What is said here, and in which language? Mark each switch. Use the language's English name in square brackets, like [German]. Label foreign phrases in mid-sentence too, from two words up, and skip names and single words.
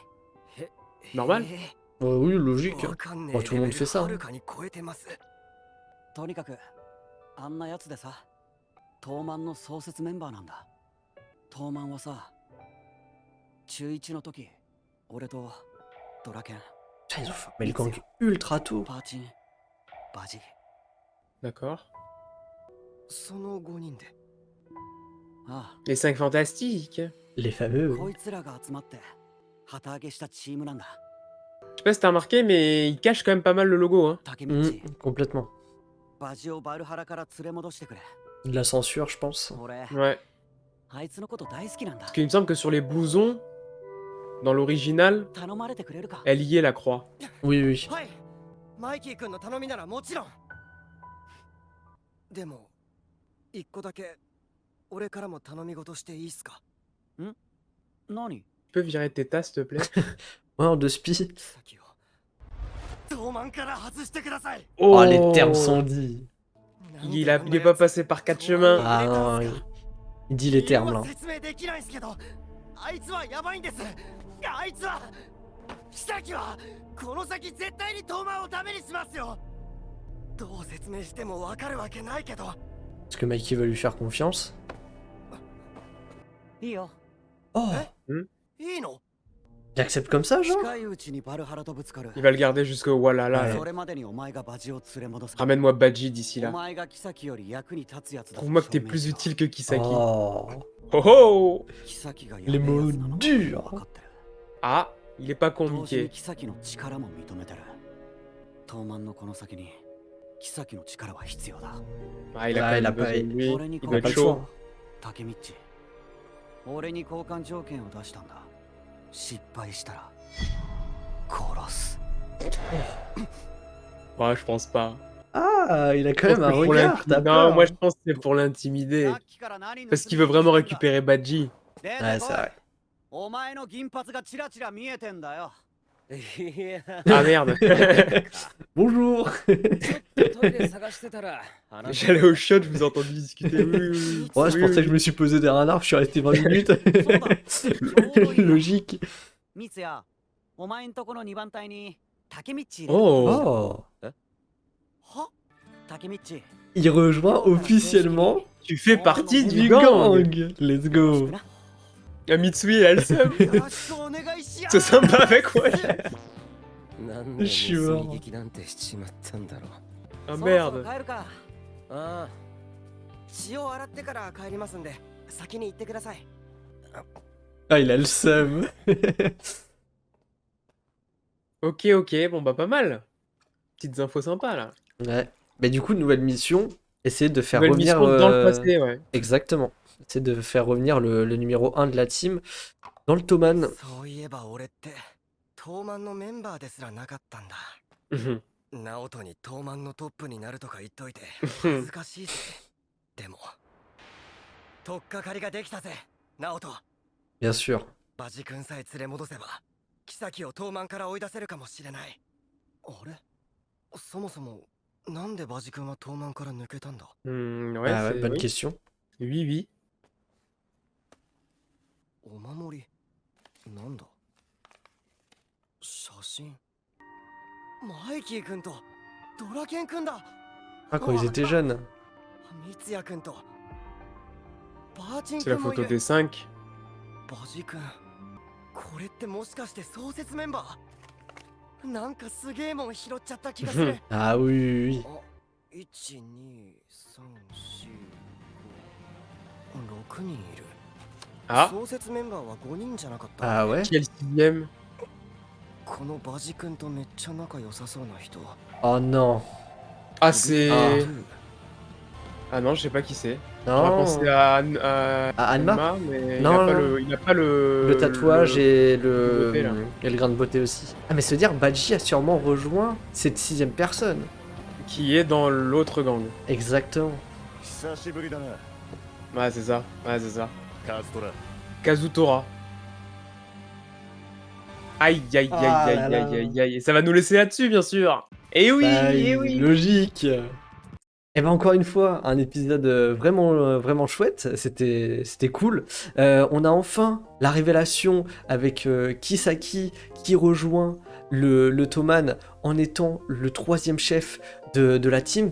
[French] Normal. Ouais, oui, logique. [Japanese] わかんね [French] Bon, tout le monde fait ça. [Japanese] は [French] Hein. [Japanese] るかに超えてますとにかくあんなやつでさ東卍の創設メンバーなんだ東卍はさ中1の時俺とドラケン [French] Putain, ils ont formé le gang ultra tôt. [Japanese] パーチンバジ。 [French] D'accord. [Japanese] その5人で。あ [French] Les 5 fantastiques. Les [Japanese] あ、 [French] fameux. [Japanese] こいつらが集まって旗揚げしたチームなんだ。 [French] Je sais pas si t'as remarqué, mais ils cachent quand même pas mal le logo. Hein. [Japanese] 竹道、 [French] Complètement. [Japanese] バジをバルハラから連れ戻してくれ。 [French] De la censure, je pense. [Japanese] 俺、 [French] Ouais. [Japanese] あいつのこと大好きなんだ。 [French] Parce qu'il me semble que sur les blousons, dans l'original, [Japanese] 頼まれてくれるか。 [French] elle y est la croix. Oui, oui. [Japanese] はい。マイキー君の頼みならもちろん。でも、一個だけ俺からも頼み事していいっすか？何？ [French] Tu peux virer tes tasses, s'il te plaît? Ouais, en deux spies. [Japanese] 先を東満から外してください。 [French] Oh, les termes sont dits. Il est pas passé par 4 chemins. Ah non, il dit les termes là. [Japanese] 説明できないんすけど、あいつはやばいんです。あいつは妃はこの先絶対に東満をダメにしますよ。どう説明してもわかるわけないけど。 [French] Est-ce que Mikey va lui faire confiance? [Japanese] いいよ。 [French] Oh, [Japanese] いいの？ [French] il accepte comme ça, genre? [Japanese] 近いうちにバルハラとぶつかる。 [French] Il va le garder jusqu'au Walhalla. Ouais. là. [Japanese] それまでにお前がバジを連れ戻す。 [French] Ramène-moi Badji d'ici [Japanese] お [French] là. [Japanese] 前が妃より役に立つやつだ。 [French] Trouve-moi que t'es plus utile que Kisaki. Oh, Oh oh! [Japanese] 妃がや [French] les [Japanese] べえや [French] mots [Japanese] つなのも [French] durs. [Japanese] 分かってる。 [French] Ah, il est pas con, [Japanese] 同時に [French] Mickey. [Japanese] 妃の力も認めてる。東満のこの先に妃の力は必要だ。 [French] Ah, il a Ah, quand il a même pas- besoin de lui. [Japanese] 俺に [French] Il [Japanese] 交 [French] doit [Japanese] 換 [French] être [Japanese] 交 [French] chaud. [Japanese] 竹道。俺に交換条件を出したんだ。失敗したら殺す。 [French] Ouais, je pense pas. Ah, il a quand même un Pour regard, t'as non, peur. moi je pense que c'est pour l'intimider. Parce qu'il veut vraiment récupérer Badji. Ouais, c'est vrai. [Japanese] お前の銀髪がチラチラ見えてんだよ。いや、 [French] Ah merde. Bonjour. [Japanese] トイレ探してたら。 [French] J'allais au shot, je vous ai entendu discuter. Oui, oui, oui. Ouais, c'est Oui, pour ça que oui. je me suis posé derrière un arbre, je suis resté 20 minutes. Logique. [Japanese] ミツヤ、お前んとこの2番隊に竹道いる。 [French] Oh, Oh, [Japanese] は？竹道。 [French] il rejoint officiellement tu fais partie du du gang. gang. [English] Let's go. [French] Ah, Mitsui, elle a le seum. [Japanese] よろしくお願いしや [French] C'est sympa avec moi. [Japanese] なんで盗み劇なんてしちまったんだろう。 [French] Ah [Japanese] そろそろ [French] merde. [Japanese] 帰るか。ああ。血を洗ってから帰りますんで、先に行ってください。 [French] Ah, il a le seum. Ok, ok, bon bah pas mal. Petites infos sympas là. Ouais. Mais du coup, nouvelle mission, essayer de faire Nouvelle revenir. mission dans le passé, ouais. Exactement. Essayer de faire revenir le numéro 1 de la team dans le Toman. [Japanese] そういえば俺って東満のメンバーですらなかったんだ。 Mhm. ナオトに東満のトップになるとか言っといて恥ずかしいぜ。でも取っかかりができたぜ、ナオト。 [French] Bien sûr. [Japanese] バジ君さえ連れ戻せば妃を東満から追い出せるかもしれない。あれ、そもそもなんでバジ君は東満から抜けたんだ？ [French] Ouais, Ah ouais, c'est... bonne oui. question. Oui, oui. [Japanese] お守りなんだ？写真。マイキー君とドラケン君だ。 [French] Ah, quand ils étaient jeunes. [Japanese] ミツヤ君とバーチン [French] C'est la [Japanese] 君もい [French] photo [Japanese] る。 [French] des 5. [Japanese] バジ君、これってもしかして創設メンバー？なんかすげえもん拾っちゃった気がする。 [French] Ah oui, oui, oui. [Japanese] あ、1、2、3、4、5、6人いる。 [French] Ah, [Japanese] 創設メンバーは5人じゃなかった。 [French] Ah ouais? qui est le 6ème? [Japanese] このバジ君とめっちゃ仲良さそうな人。 [French] Oh non. Ah, c'est... Ah. Ah non, je sais pas qui c'est. J'aurais Non. pensé à, À Anma? mais Non, il a pas le... Le tatouage et beauté, là. et le grain de beauté aussi. Ah, mais se dire, Badji a sûrement rejoint cette 6ème personne. Qui est dans l'autre gang. Exactement. [Japanese] 久しぶりだな [French] Ouais, c'est ça. Ouais, c'est ça. [Japanese] カズトラ [French] Kazutora. Aïe, aïe, aïe, Ah aïe, là aïe, là. aïe, aïe. Et ça va nous laisser là-dessus, bien sûr. Et oui, Bah, et oui. logique. Et ben encore une fois, un épisode vraiment chouette, c'était cool. On a enfin la révélation avec Kisaki qui rejoint le Toman en étant le 3ème chef de la team.